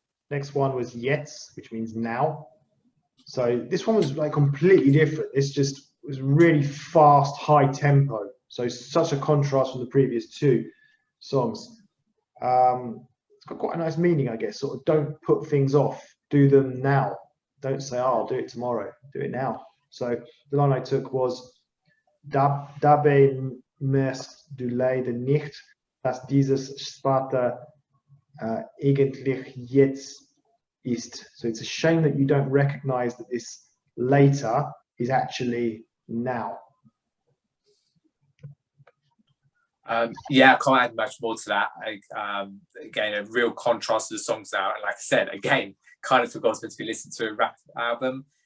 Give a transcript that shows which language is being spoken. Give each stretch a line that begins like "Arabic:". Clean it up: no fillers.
English: Next one was Jetzt, which means now. So this one was like completely different. This just was really fast, high tempo. So such a contrast from the previous two songs. It's got quite a nice meaning, I guess. Sort of don't put things off. Do them now. Don't say, oh, I'll do it tomorrow. Do it now. So the line I took was
German: Dabei merkst du leider nicht, dass dieses später eigentlich jetzt ist.
English: So it's a shame that you don't recognize that this later is actually now. Yeah, I can't add much more to that. Again, a real contrast to the songs now. And like I said, again, kind of forgot to be listened to a rap album.